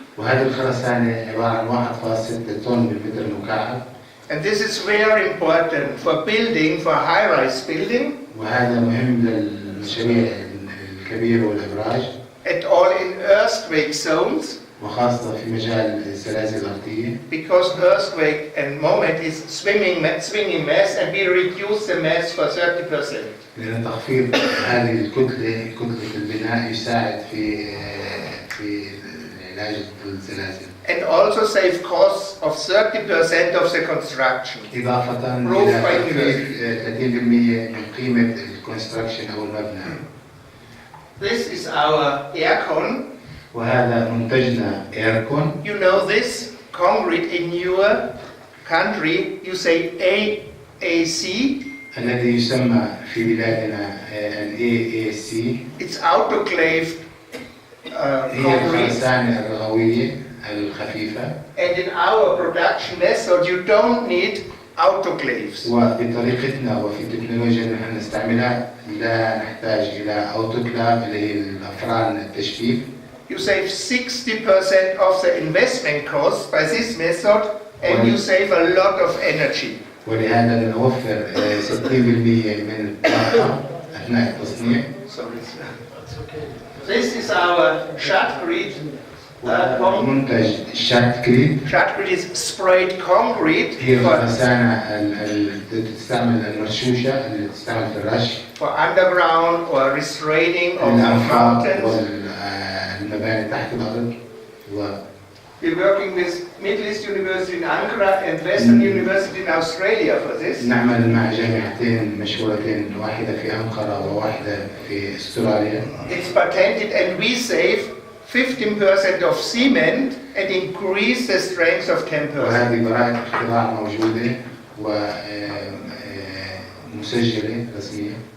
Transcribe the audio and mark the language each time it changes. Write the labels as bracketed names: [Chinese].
[Arabic] وهذه الخرسانة عبارة عن 1.6 طن بالمتر المكعب. [English] And this is very important for building, for high-rise building. [Arabic] وهذا مهم للمشاريع الكبيرة والأبراج. [English] At all in earthquake zones. [Arabic] وخاصة في مجال الزلازل الأرضية. [English] Because earthquake and moment is swinging mass, and we reduce the mass for 30%. [Arabic] لأن تخفيض هذه الكتلة، كتلة البناء، يساعد في علاج الزلازل. [English] And also save costs of 30% of the construction. [Arabic] إضافة إلى تخفيف 30% من قيمة الكونستراكشن أو المبنى. [English] This is our aircon. [Arabic] وهذا منتجنا ايركون. [English] You know this concrete in your country you say AAC. [Arabic] الذي يسمى في بلادنا ال AAC. [English] It's autoclaved [Arabic] هي [English] concrete. [Arabic] الخرسانة الرغوية الخفيفة. [English] And in our production method you don't need autoclaves. [Arabic] وبطريقتنا وفي التكنولوجيا اللي نحن نستعملها لا نحتاج إلى أوتوكلاف اللي هي الأفران التجفيف. [English] You save 60% of the investment cost by this method and you save a lot of energy. [Arabic] ولهذا نوفر 60% من الطاقة أثناء التصنيع. [English] This is our shotcrete. [Arabic] منتج شاتكريت. [English] Shotcrete is sprayed concrete [Arabic] هي الخرسانة التي تستعمل المرشوشة اللي تستعمل في الرش. [English] for underground or restraining of [Arabic] الأنفاق [English] mountains. [Arabic] والمباني تحت الأرض. [English] We're working with Middle East University in Ankara and Western University in Australia for this. [Arabic] نعمل مع جامعتين مشهورتين، واحدة في أنقرة وواحدة في أستراليا. [English] It's patented and we save 15% of cement and increase the strength of 10%. [Arabic] وهذه براءة اختراع موجودة ومسجلة رسمية.